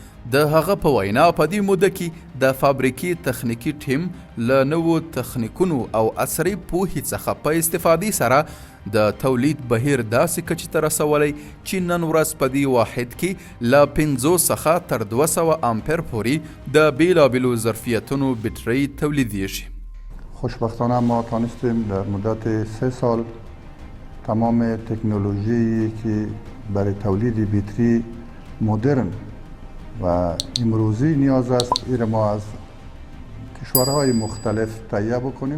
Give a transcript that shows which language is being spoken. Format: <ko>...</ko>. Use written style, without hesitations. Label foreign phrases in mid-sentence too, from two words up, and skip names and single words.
<ps>د هغه په وینا په دې موده کې د فابریکې تخنیکي ټیم له نوو تخنیکونو او عصري پوهې څخه په استفادې سره د تولید بهیر داسې کچې ته رسولی چې نن ورځ په دې واحد کې له 50 څخه تر 200 امپیر پورې د بیلابیلو ظرفیتونو بیټرۍ تولیدیږي.</ps> <fa>خوشبختانه ما تانستیم در مدت 3 سال تمام تکنولوژی که برای تولید بیتری مدرن و امروزی نیاز است این ما از کشورهای مختلف تهیه بکنیم.</fa>